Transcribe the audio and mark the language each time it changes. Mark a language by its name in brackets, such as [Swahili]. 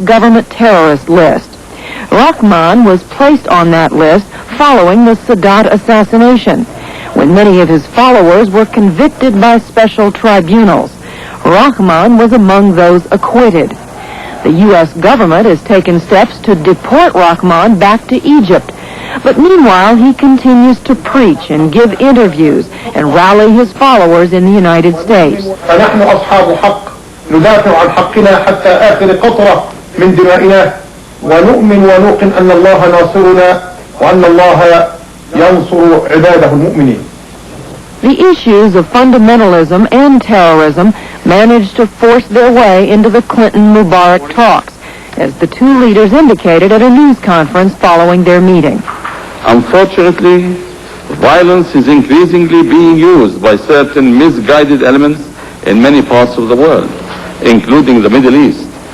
[English] government terrorist list. Rahman was placed on that list following the Sadat assassination, when many of his followers were convicted by special tribunals. Rahman was among those acquitted. The U.S. government has taken steps to deport Rahman back to Egypt. But meanwhile, he continues to preach and give interviews and rally his followers in the United States. [Arabic] فنحن أصحاب حق ندافع عن حقنا حتى آخر قطرة من دمائنا ونؤمن ونوقن أن الله ناصرنا وأن الله ينصر عباده المؤمنين. [English] The issues of fundamentalism and terrorism managed to force their way into the Clinton-Mubarak talks, as the two leaders indicated at a news conference following their meeting. Unfortunately, violence is increasingly being used by certain misguided elements in many parts of the world, including the Middle East.